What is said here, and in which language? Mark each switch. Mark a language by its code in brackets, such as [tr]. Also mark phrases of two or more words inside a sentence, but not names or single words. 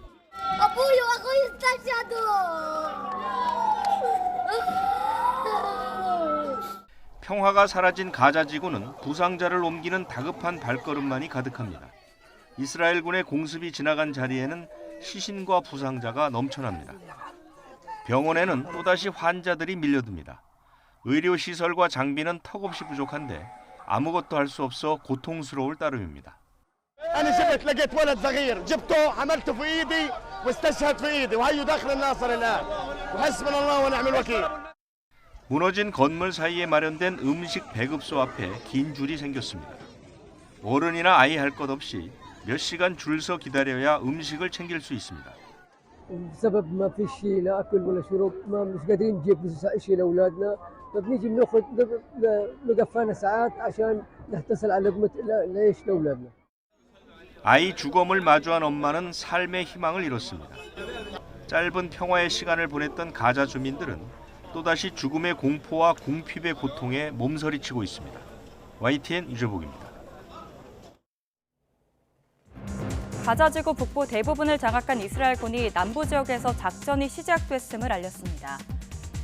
[ko] 평화가 사라진 가자 지구는 부상자를 옮기는 다급한 발걸음만이 가득합니다. 이스라엘군의 공습이 지나간 자리에는 시신과 부상자가 넘쳐납니다. 병원에는 또다시 환자들이 밀려듭니다. 의료시설과 장비는 턱없이 부족한데 아무것도 할 수 없어 고통스러울 따름입니다. [ar] أنا جبت لقيت ولد صغير جبته عملته في إيدي واستشهد في إيدي وهيو داخل الناصر الآن وحسبنا الله ونعم الوكيل. [ko] 무너진 건물 사이에 마련된 음식 배급소 앞에 긴 줄이 생겼습니다. 어른이나 아이 할 것 없이 몇 시간 줄 서 기다려야 음식을 챙길 수 있습니다. [ar] بسبب ما في شيء لا اكل ولا شرب ما مش قادرين نجيب شيء لاولادنا فبنيجي بناخذ مقفانا ساعات عشان نحتصل على لقمه العيش لاولادنا. [ko] 아이 주검을 마주한 엄마는 삶의 희망을 잃었습니다. 짧은 평화의 시간을 보냈던 가자 주민들은 또다시 죽음의 공포와 궁핍의 고통에 몸서리치고 있습니다. YTN 유재복입니다. 가자지구 북부 대부분을 장악한 이스라엘군이 남부 지역에서 작전이 시작됐음을 알렸습니다.